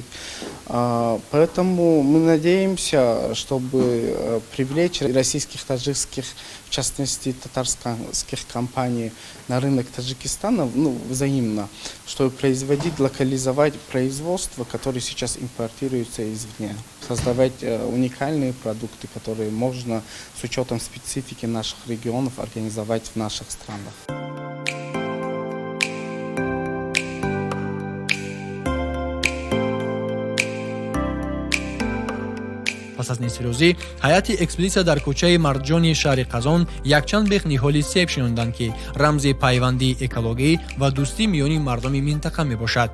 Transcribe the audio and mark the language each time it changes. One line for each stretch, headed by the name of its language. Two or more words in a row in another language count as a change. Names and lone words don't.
Russian: Поэтому мы надеемся, чтобы привлечь российских, таджикских, в частности татарских компаний на рынок Таджикистана, взаимно, чтобы производить, локализовать производство, которое сейчас импортируется извне, создавать уникальные продукты, которые можно с учетом специфики наших регионов организовать в наших странах.
Tajik: Пас пас аз нисфирӯзӣ ҳайати экспедитсия дар кӯчаи Марҷони шаҳри Қазон якчанд бех ниҳоли себ шинонданд, ки рамзи пайвандии экологӣ ва дӯстӣ миёни мардуми минтақа мебошад.